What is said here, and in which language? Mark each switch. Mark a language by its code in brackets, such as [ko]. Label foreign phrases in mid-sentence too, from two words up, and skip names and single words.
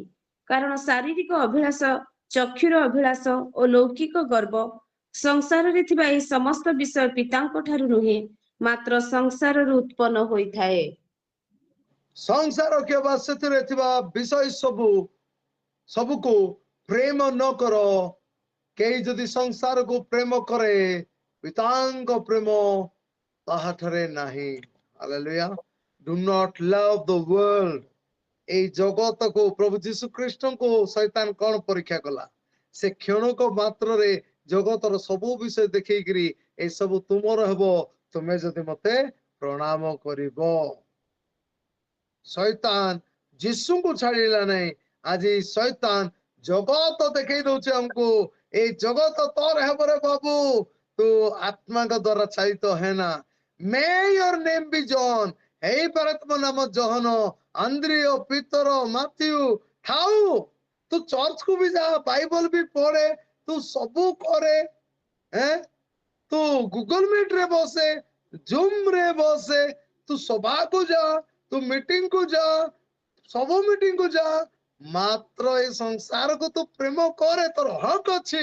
[or] କାରଣ ଶାରୀରିକ ଅଭିଳାଷ, ଚକ୍ଷୁର ଅଭିଳାଷ ଓ ଲୌକିକ ଗର୍ବ, ସଂସାରରେ ଥିବା ଏହି ସମସ୍ତ ବିଷୟ ପିତାଙ୍କ ଠାରୁ ନୁହେଁ, ମାତ୍ର ସଂସାରରୁ ଉତ୍ପନ୍ନ ହୋଇଥାଏ। ସଂସାର କିମ୍ବା ସେଥିରେ ଥିବା ବିଷୟ ସବୁକୁ ପ୍ରେମ ନ କର। କେହି ଯଦି ସଂସାରକୁ ପ୍ରେମ କରେ, ପିତାଙ୍କ ପ୍ରେମ ତାହାଠାରେ ନାହିଁ। [en] ହାଲେଲୁୟା। Do not love the world। [or] এই ଜଗତକୁ ପ୍ରଭୁ ଯୀଶୁ ଖ୍ରୀଷ୍ଟଙ୍କୁ ଶୈତାନ କଣ ପରୀକ୍ଷା କଲା? ସେ କ୍ଷଣକ ମାତ୍ରରେ ଜଗତର ସବୁ ବିଷୟ ଦେଖେଇକିରି এই ସବୁ ତୁମର ହେବ ତୁମେ ଯଦି ମତେ ପ୍ରଣାମ କରିବ। ଶୈତାନ ଯୀଶୁଙ୍କୁ ଛାଡ଼ିଲା ନାହିଁ। ଆଜି ଶୈତାନ ଜଗତ ଦେଖେଇ ଦଉଛି ଆମକୁ, এই ଜଗତ ତୋର ହେବ ରେ ବାବୁ, ତୁ ଆତ୍ମାଙ୍କ ଦ୍ୱାରା ଚାଳିତ ହେନା। [en] May your name be John। [or] ହେଇପାରେ ତୁମ ନାମ ଜହନ, ଆନ୍ଦ୍ରିୟ, ପିତର, ମାଥ୍ୟୁ ଥାଉ। ତୁ ଚର୍ଚ୍ଚକୁ ବି ଯା, ବାଇବଲ ବି ପଢେ, ତୁ ସବୁ କରେ, ତୁ ଗୁଗଲ ମିଟ ରେ ବସେ, ଜୁମ ରେ ବସେ, ତୁ ସଭାକୁ ଯା, ତୁ ମିଟିଂ କୁ ଯା, ସବୁ ମିଟିଂ କୁ ଯା, ମାତ୍ର ଏ ସଂସାରକୁ ତୁ ପ୍ରେମ କରେ, ତୋର ହକ ଅଛି।